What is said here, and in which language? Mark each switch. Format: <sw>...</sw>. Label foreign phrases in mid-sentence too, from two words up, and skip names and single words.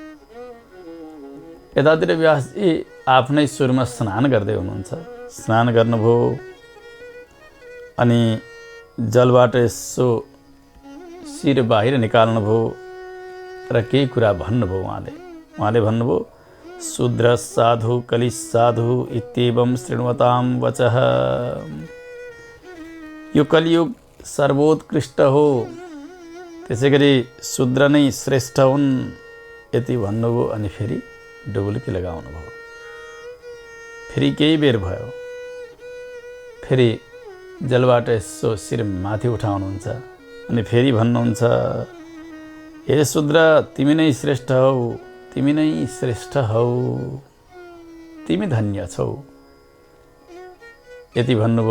<ne>यतातिर व्यासजी आफ्नै सुरमा स्नान गर्दै हुनुहुन्छ। स्नान गर्नुभयो अनि जलबाट यसो शिर बाहिर निकाल्नुभयो र केही कुरा भन्नुभयो। उहाँले भन्नुभयो,</ne> <sa>शूद्र साधु कलि साधु इत्येवं शृण्वतां वचः।</sa> <ne>यो कलियुग सर्वोत्कृष्ट हो, त्यसै गरी शूद्र नै श्रेष्ठ हुन् यति भन्नुभयो अनि फेरि डुबुल्की लगाउनु भयो। फेरि केही बेर भयो, फेरि जलबाट यसो शिर माथि उठाउनुहुन्छ अनि फेरि भन्नुहुन्छ, हे शूद्र तिमी नै श्रेष्ठ हौ, तिमी नै श्रेष्ठ हौ, तिमी धन्य छौ यति भन्नुभयो।</ne>